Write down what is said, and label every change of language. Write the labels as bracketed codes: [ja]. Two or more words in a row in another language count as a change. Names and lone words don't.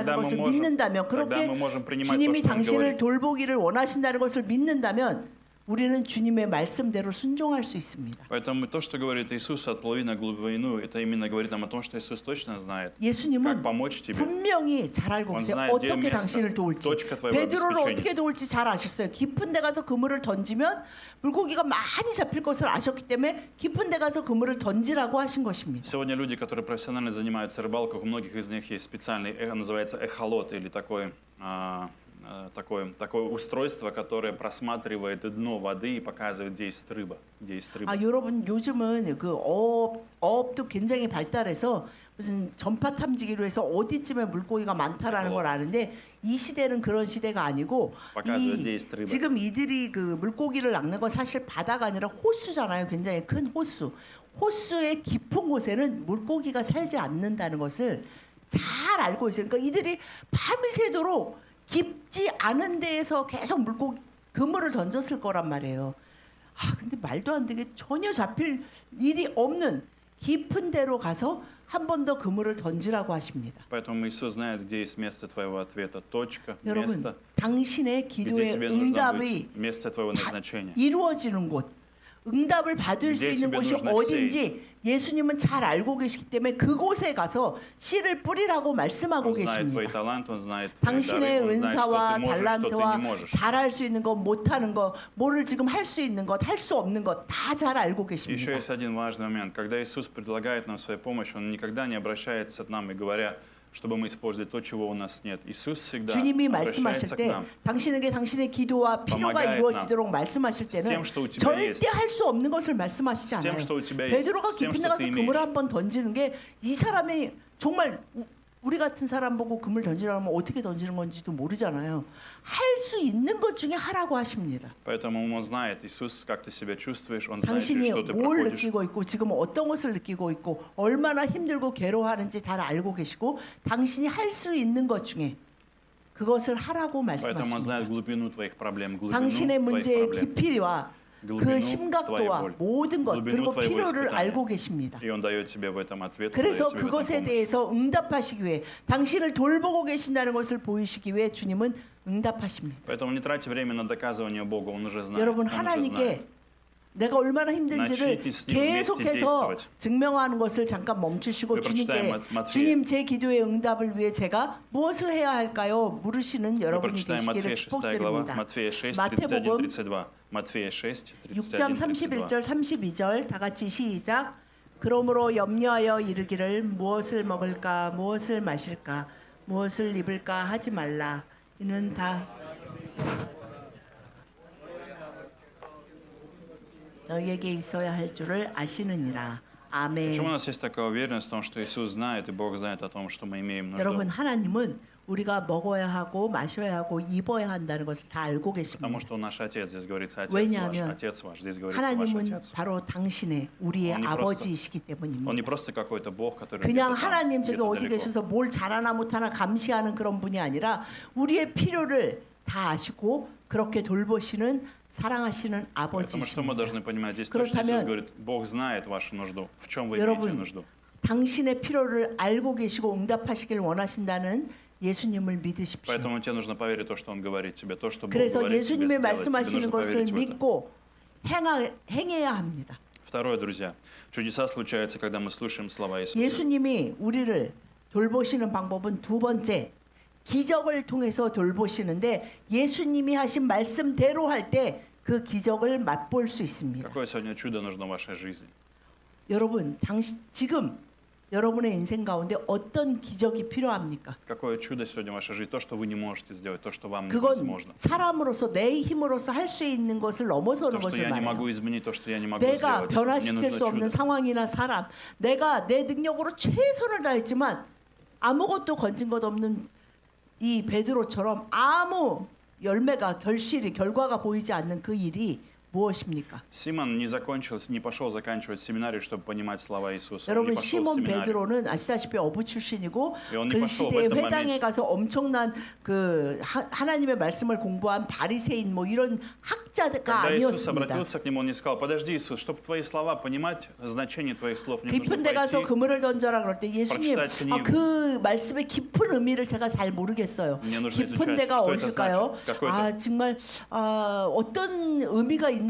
[ru] тогда мы [ko] 것을 [ru] можем- [ko] 믿는다면 [ru] тогда [ko] 그렇게 [ru] мы можем принимать [ko] 주님이 [ru] то, что Он [ko] 당신을 [ru] говорит. [ko] 돌보기를 원하신다는 것을 믿는다면 우리는 주님의 말씀대로 순종할 수 있습니다. [ru] Поэтому то, что говорит Иисус от половины к глубину, это именно говорит нам о том, что Иисус точно знает, как [ko] 예수님은 [ru] помочь тебе. [ko] 분명히 잘 알고 [ru] Он [ko] 계세요. [ru] знает, где [ko] 어떻게 [ru] место, [ko] 당신을 도울지. [ru] точка твоего [ko] 베드로를 [ru] обеспечения. [ko] 어떻게 도울지 잘 아셨어요. 깊은 데 가서 그물을 던지면 물고기가 많이 잡힐 것을 아셨기 때문에 깊은 데 가서 그물을 던지라고 하신 것입니다. [ru] Сегодня люди, которые профессионально занимаются рыбалкой, у многих из них есть специальный, называется эхолот, или такое устройство, которое просматривает дно воды и показывает, где есть рыба. Где есть рыба. [ko] 여러분 요즘은 그 어업도 굉장히 발달해서 무슨 전파 탐지기로 해서 어디쯤에 물고기가 많다라는 걸 아는데 이 시대는 그런 시대가 아니고 [ru] показывает, где есть рыба. [ko] 지금 이들이 그 물고기를 낚는 건 사실 바다가 아니라 호수잖아요. 굉장히 큰 호수. 호수의 깊은 곳에는 물고기가 살지 않는다는 것을 잘 알고 있어요. 그러니까 이들이 밤이 새도록 깊지 않은 데에서 계속 물고기 그물을 던졌을 거란 말이에요. 근데 말도 안 되게 전혀 잡힐 일이 없는 깊은 데로 가서 한 번 더 그물을 던지라고 하십니다. [ru] Поэтому Иисус знает, где есть место твоего ответа, точка, [ko] 여러분, [ru] место, [ko] 당신의 [ru] где [ko] 기도의 [ru] тебе нужно [ko] 응답이 [ru] быть, место твоего назначения. [ko] 이루어지는 곳, 응답을 받을 수 이제 있는 집에 곳이 [ru] нужно [ko] 어딘지 예수님은 잘 알고 계시기 때문에 그곳에 가서 씨를 뿌리라고 말씀하고 [ru] Он знает твои [ko] 계십니다. [ru] таланты, Он знает твои [ko] 당신의 [ru] дары, Он знает, что [ko] 은사와 [ru] ты можешь, что ты [ko] 달란트와 [ru] не можешь. [ko] 잘할 수 있는 것, 못하는 것, 뭐를 지금 할 수 있는 것, 할 수 없는 것 다 잘 알고 [ru] Еще [ko] 계십니다. [ru] есть один важный момент. Когда Иисус предлагает нам свою помощь, Он никогда не обращается к нам и говоря, чтобы мы использовали то, чего у нас нет. Иисус всегда [ko] 주님이 [ru] обращается [ko] 말씀하실 [ru] к [ko] 때 [ru] нам [ko] 당신에게 당신의 기도와 필요가 [ru] Помогает [ko] 이루어지도록 말씀하실 [ru] с [ko] 때는 [ru] тем, что у тебя есть, [ko] 절대 할 수 없는 것을 말씀하시지 [ru] с тем, [ko] 않아요. [ru] что у тебя есть, [ko] 베드로가 [ru] с тем, [ko] 깊은 데 [ru] что [ko] 가서 [ru] ты [ko] 그물 [ru] имеешь. [ko] 한번 던지는 게 이 사람이 정말 우리 같은 사람 보고 그물 던지라고 하면 어떻게 던지는 건지도 모르잖아요. 할 수 있는 것 중에 하라고 하십니다. [ru] Поэтому Он знает, Иисус, как ты себя чувствуешь, Он знает, [ko] 당신이 [ru] через что ты [ko] 뭘 [ru] проходишь. [ko] 느끼고 있고 지금 어떤 것을 느끼고 있고 얼마나 힘들고 괴로워하는지 다 알고 계시고 당신이 할 수 있는 것 중에 그것을 하라고 [ru] Поэтому Он знает [ko] 말씀하십니다. [ru] глубину твоих проблем, глубину [ko] 당신의 [ru] твоих [ko] 문제의 [ru] проблем. [ko] 깊이와 그 [ru] глубину твоей [ko] 심각도와 [ru] боли, [ko] 모든 것 [ru] глубину [ko] 그리고 [ru] твоего [ko] 필요를 [ru] испытания. [ko] 알고 계십니다. [ru] И Он дает тебе в этом ответ, [ko] 그래서 [ru] дает тебе в этом [ko] 그것에 [ru] помощь. [ko] 대해서 응답하시기 위해 당신을 돌보고 계신다는 것을 보이시기 위해 주님은 응답하십니다. [ru] Поэтому не трать время на доказывание Богу, Он уже знает. [ko] 여러분 [ru] Он уже [ko] 하나님께 [ru] знает. [ko] 내가 얼마나 힘든지를 [ru] начните с ним вместе [ko] 계속해서 [ru] действовать. [ko] 증명하는 것을 잠깐 멈추시고 우리 주님께 [ru] прочитаем Матфея. [ko] 주님 제 기도의 응답을 위해 제가 무엇을 해야 할까요? 물으시는 [ru] Мы [ko] 여러분이 [ru] прочитаем [ko] 되시기를 [ru] Матфея 6 глава, [ko] 축복드립니다. [ru] Матфея 6, [ko] 마태복음 [ru] 31-32. Матфея 6, [ko] 6장 31-32. 31절 32절 다 같이 시작. 그러므로 염려하여 이르기를 무엇을 먹을까 무엇을 마실까 무엇을 입을까 하지 말라. 이는 다 너희에게 있어야 할 줄을 아시느니라. 아멘. [ru] Почему у нас есть такая уверенность в том, что Иисус знает и Бог знает о том, что мы имеем нужду? [ko] 여러분 하나님은 우리가 먹어야 하고 마셔야 하고 입어야 한다는 것을 다 알고 [ru] Потому [ko] 계십니다. [ru] что наш Отец, здесь говорится Отец ваш, [ko] 왜냐하면 [ru] Отец ваш, здесь говорится ваш [ko] 하나님은 [ru] Отец. [ko] 바로 당신의 우리의 [ru] Он не [ko] 아버지이시기 [ru] Он [ko] 때문입니다. [ru] не просто какой-то Бог, который [ko] 그냥 [ru] где-то там, [ko] 하나님 저기 [ru] где-то [ko] 어디 [ru] далеко. [ko] 계셔서 뭘 잘하나 못하나 감시하는 그런 분이 아니라 우리의 필요를 다 아시고 그렇게 돌보시는 사랑하시는 [ru] Поэтому что мы [ko] 아버지이십니다. [ru] должны понимать? Здесь точно [ko] 그렇다면 [ru] Иисус говорит, Бог знает вашу нужду. В чем вы имеете [ko] 여러분 [ru] нужду? [ko] 당신의 필요를 알고 계시고 응답하시길 원하신다는 예수님을 믿으십시오. [ru] Поэтому тебе нужно поверить в то, что Он говорит тебе, то, что Бог [ko] 그래서 [ru] говорит тебе [ko] 예수님의 [ru] сделать. Тебе [ko] 말씀하시는 [ru] нужно [ko] 것을 [ru] поверить в это. [ko] 믿고 행해야 합니다. [ru] Второе, друзья. Чудеса случаются, когда мы слушаем слова Иисуса. [ko] 예수님이 우리를 돌보시는 방법은 두 번째, 기적을 통해서 돌보시는데 예수님이 하신 말씀대로 할 때 그 기적을 맛볼 수 있습니다. [ru] Какое сегодня чудо нужно в вашей жизни? [ko] 여러분, 지금 여러분의 인생 가운데 어떤 기적이 필요합니까? [ru] Какое чудо сегодня в вашей жизни? То, что вы не можете сделать, то, что вам [ko] 그건 [ru] невозможно. [ko] 사람으로서 내 힘으로서 할 수 있는 것을 넘어서는 [ru] То, что [ko] 것을 [ru] я не [ko] 말해요. [ru] могу изменить, то, что я не могу [ko] 내가 [ru] сделать. Мне [ko] 변화시킬 수 [ru] нужно [ko] 없는 [ru] чудо. [ko] 상황이나 사람, 내가 내 능력으로 최선을 다했지만 아무것도 건진 것 없는 이 베드로처럼 아무 열매가 결과가 보이지 않는 그 일이 무엇입니까? [ru] Симон не пошел заканчивать семинарию, чтобы понимать слова Иисуса. Он не [ko] 여러분 [ru] пошел в [ko] 시몬 [ru] семинарию. [ko] 베드로는 아시다시피 어부 출신이고 이 그 [ru] пошел в [ko] 시대의 [ru] этом [ko] 회당에 [ru] моменте. [ko] 가서 엄청난 그 하나님의 말씀을 공부한 바리새인 뭐 이런 학자가 [ru] Когда Иисус [ko] 아니었습니다. [ru] обратился к нему, он не сказал: подожди, Иисус, чтобы твои слова понимать, значение твоих слов, мне нужно [ko] 깊은 데 가서 [ru] пойти. [ko] 그물을 던져라 그럴 때 예수님 [ru] прочитать книгу. [ko] 그 말씀의 깊은 의미를 제가 잘 모르겠어요. [ru] Мне нужно [ko] 깊은 [ru] изучать, [ko] 데가 [ru] что это [ko] 어딜까요? [ru] значит, какое это- [ko] 정말 어떤 의미가 있는